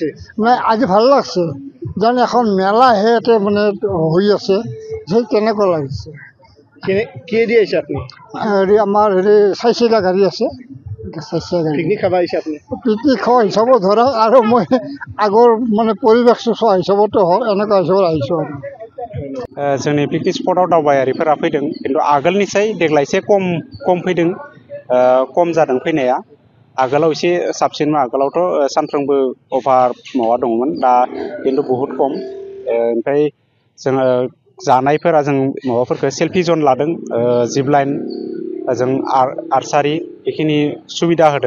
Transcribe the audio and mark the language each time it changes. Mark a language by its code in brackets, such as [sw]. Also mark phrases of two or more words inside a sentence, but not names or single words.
[as] নাই, আজি ভাল লাগছে, যেন এখন মেলাহে ইয়াতে মানে হৈ আছে, সেই তেনেকুৱা লাগিছে। কিহেদি আহিছে আপুনি? হেৰি আমাৰ চাৰিচকীয়া গাড়ী আছে, পিকনিক খাব আহিছে আপুনি? পিকনিক খোৱা হিচাপত ধৰক, আৰু মই আগৰ মানে পৰিৱেশটো চোৱা হিচাপতো হওক, এনেকুৱা হিচাপত আহিছোঁ আৰু। [brx] जोंनि [en] picnic spot [brx] दावबायारिफोरा फैदों, खिन्थु आगोलनिसाय देग्लाय एसे खम फैदों, खम जादों फैनाया। आगोलाव एसे साबसिनमोन, आगोलावथ' सानफ्रोमबो अभार माबा दङमोन, दा खिन्थु बहुद खम। ओमफ्राय जोङो जानायफोरा जों माबाफोरखौ [en] selfie zone [brx] लादों, [en] zip line, [brx] जों आर्सारि बेखिनि सुबिदा होदों।